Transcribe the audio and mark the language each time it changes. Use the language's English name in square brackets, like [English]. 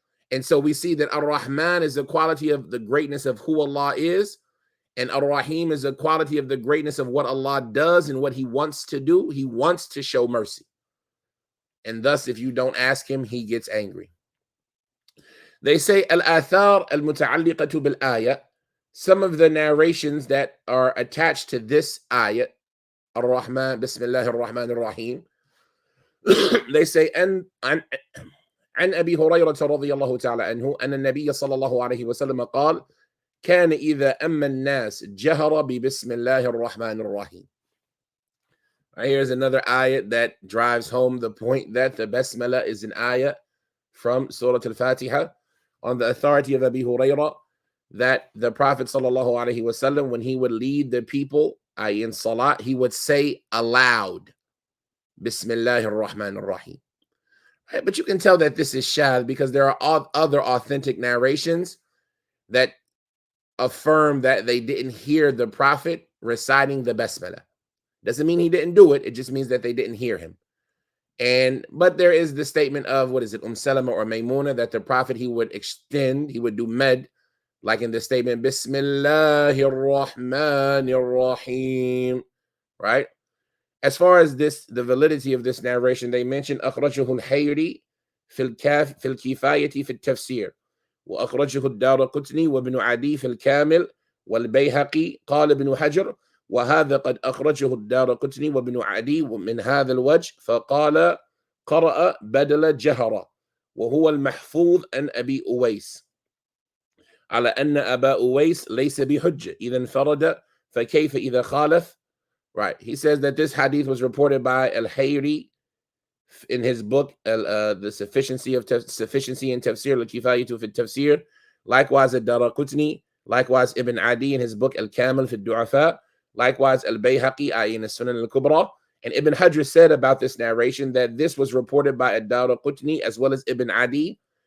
[English] And so we see that Ar-Rahman is a quality of the greatness of who Allah is. And Ar-Rahim is a quality of the greatness of what Allah does and what he wants to do. He wants to show mercy. And thus, if you don't ask him, he gets angry. They say, Al-Athar al-Muta'alliqatu bil-Ayah, some of the narrations that are attached to this ayah, Ar-Rahman, Bismillah ar-Rahman ar-Rahim, they say, [Arabic] عن أبي هريرة رضي الله تعالى عنه أن النبي صلى الله عليه وسلم قال كان إذا أما الناس جهر ببسم الله الرحمن الرحيم. [English] Right, here's another ayat that drives home the point that the Basmala is an ayat from Surah Al-Fatiha on the authority of Abi Hurairah that the Prophet sallallahu alaihi wasallam, when he would lead the people, i.e. in Salat, he would say aloud, Bismillahir Rahmanir Rahim. Right, but you can tell that this is shadh because there are other authentic narrations that affirm that they didn't hear the Prophet reciting the Basmala. Doesn't mean he didn't do it. It just means that they didn't hear him. But there is the statement of, what is it, Salama or Maymuna, that the Prophet, he would extend, he would do med, like in the statement, Bismillahir Rahmanir Rahim, right? As far as this, the validity of this narration, they mention [Arabic] أخرجه الحيري في الكفاية في التفسير وأخرجه الدارقطني وابن عدي في الكامل والبيهقي قال ابن حجر وهذا قد أخرجه الدارقطني وابن عدي من هذا الوجه فقال قرأ بدل جهر وهو المحفوظ عن أبي أويس على أن أبا أويس ليس بحجة إذا انفرد فكيف إذا خالف. [English] Right. He says that this hadith was reported by Al-Hayri in his book, The Sufficiency in Tafsir, Al-Kifayatu fi Tafsir. Likewise, Ad-Daraqutni. Likewise, Ibn Adi in his book, Al-Kamil fi Du'afa. Likewise, Al-Bayhaqi, in the Sunan Al-Kubra. And Ibn Hajr said about this narration that this was reported by Ad-Daraqutni as well as Ibn Adi.